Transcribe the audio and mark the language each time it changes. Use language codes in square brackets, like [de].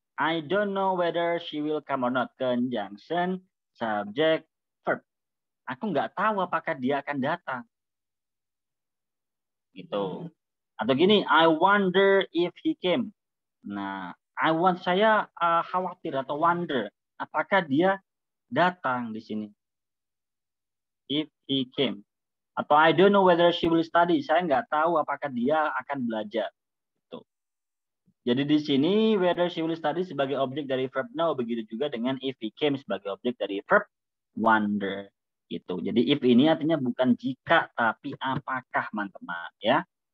[en] I don't know whether she will come or not. Conjunction, subject, verb. [id] Aku nggak tahu apakah dia akan datang. Gitu. Atau gini, [en] I wonder if he came. [id] Nah, saya khawatir atau wonder. Apakah dia datang di sini? [en] If he came. Atau I don't know whether she will study. [id] Saya nggak tahu apakah dia akan belajar. Gitu. Jadi di sini [en] whether she will study [id] sebagai objek dari verb know. Begitu juga dengan [en] if he came [id] sebagai objek dari verb wonder. Gitu. Jadi if ini artinya bukan jika tapi apakah teman-teman ya.